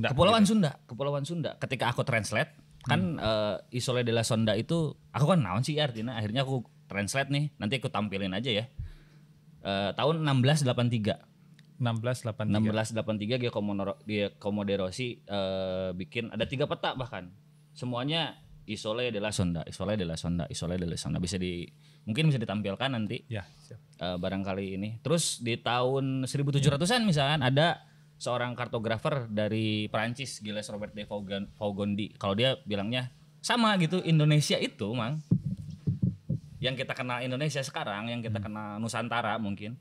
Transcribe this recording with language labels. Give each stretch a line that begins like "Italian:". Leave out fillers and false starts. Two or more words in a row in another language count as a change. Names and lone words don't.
Indonesian: Kepulauan Sunda. Ketika aku translate kan Isole della Sonda itu aku kan naon sih artinya. Akhirnya aku translate nih. Nanti aku tampilin aja ya. Tahun 1683. 1683 Giacomo de Rossi bikin ada 3 peta bahkan. Semuanya Isole della Sonda, Isole della Sonda, Isole della Sonda. Mungkin bisa ditampilkan nanti. Ya, siap. Barangkali ini. Terus di tahun 1700-an misalkan ada seorang kartografer dari Prancis, Gilles Robert de Faugondi. Kalau dia bilangnya sama gitu, Indonesia itu Mang. Yang kita kenal Indonesia sekarang, yang kita kenal Nusantara mungkin.